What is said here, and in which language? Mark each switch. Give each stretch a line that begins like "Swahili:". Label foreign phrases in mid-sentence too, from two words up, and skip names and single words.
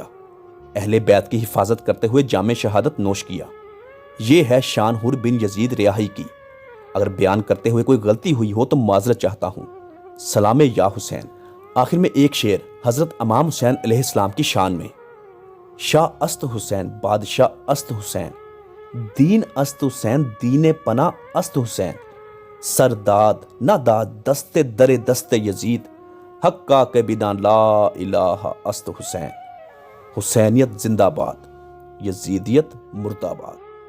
Urdu: اہل بیت کی حفاظت کرتے ہوئے جام شہادت نوش کیا۔ یہ ہے شان حر بن یزید ریاحی کی۔ اگر بیان کرتے ہوئے کوئی غلطی ہوئی ہو تو معذرت چاہتا ہوں۔ سلام یا حسین۔ آخر میں ایک شعر حضرت امام حسین علیہ السلام کی شان میں۔
Persian: شاہ است حسین بادشاہ است حسین، دین است حسین دین پناہ است حسین، سرداد نہ داد دست در دست یزید، حقا کے بنا لا الہ است حسین۔
Urdu: حسینیت زندہ باد، یزیدیت مردہ باد۔